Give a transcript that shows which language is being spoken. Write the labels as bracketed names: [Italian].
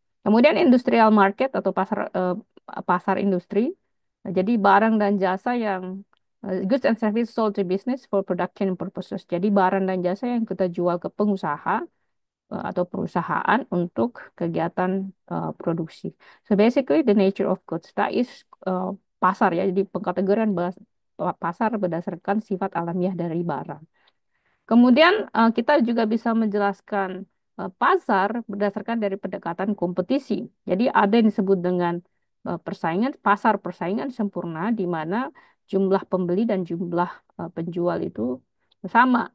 [Indonesian] Kemudian industrial market atau pasar industri. Nah, jadi barang dan jasa yang [English] goods and service sold to business for production purposes. [Indonesian] Jadi barang dan jasa yang kita jual ke pengusaha atau perusahaan untuk kegiatan produksi. [English] So basically the nature of goods that is [Indonesian] pasar ya. Jadi pengkategorian pasar berdasarkan sifat alamiah dari barang. Kemudian kita juga bisa menjelaskan pasar berdasarkan dari pendekatan kompetisi. Jadi ada yang disebut dengan persaingan, pasar persaingan sempurna di mana jumlah pembeli dan jumlah penjual itu sama.